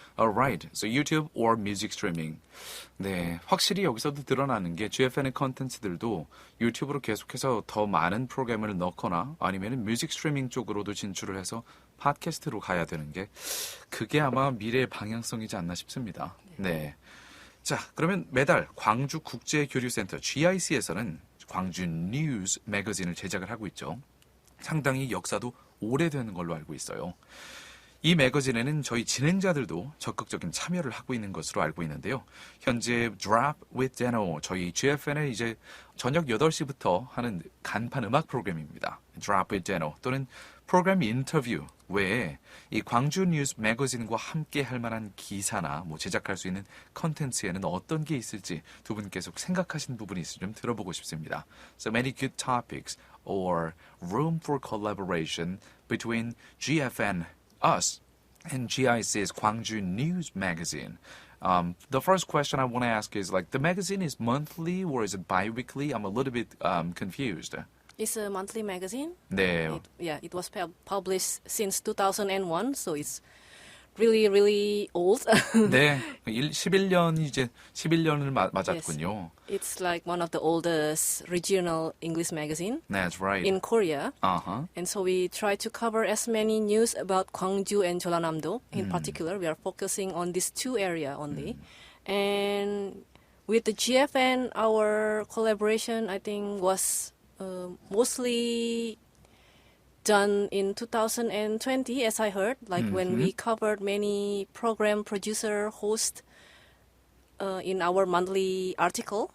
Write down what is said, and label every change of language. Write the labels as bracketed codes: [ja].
[en] All right. So YouTube or music streaming. [ko] 네, 확실히 여기서도 드러나는 게 GFN의 컨텐츠들도 유튜브로 계속해서 더 많은 프로그램을 넣거나 아니면 뮤직 스트리밍 쪽으로도 진출을 해서 팟캐스트로 가야 되는 게 그게 아마 미래의 방향성이지 않나 싶습니다. 네. 자, 그러면 매달 광주 국제교류센터 GIC에서는 광주 뉴스 매거진을 제작을 하고 있죠. 상당히 역사도 오래되는 걸로 알고 있어요. 이 매거진에는 저희 진행자들도 적극적인 참여를 하고 있는 것으로 알고 있는데요. 현재 Drop with Dano, 저희 GFN의 이제 저녁 8시부터 하는 간판 음악 프로그램입니다. Drop with Dano 또는 프로그램 인터뷰 외에 이 광주 뉴스 매거진과 함께 할 만한 기사나 뭐 제작할 수 있는 컨텐츠에는 어떤 게 있을지 두 분 계속 생각하신 부분이 있으면 좀 들어보고 싶습니다. [en] So many good topics or room for collaboration between GFN, us, and GIC's Gwangju News Magazine. The first question I want to ask is like the magazine is monthly or is it bi-weekly? I'm a little bit confused. It's a monthly magazine. [ko] 네. [en] It was published since 2001, so it's really, really old. [ko] 네. 11년이 이제 11년을 맞았군요. [en] It's like one of the oldest regional English magazine That's right. in Korea. Uh-huh. And so we try to cover as many news about Gwangju and Jeollanam-do. In particular, we are focusing on these two areas only. And with the GFN, our collaboration, I think, was mostly done in 2020, as I heard, like when we covered many program producer, host in our monthly article.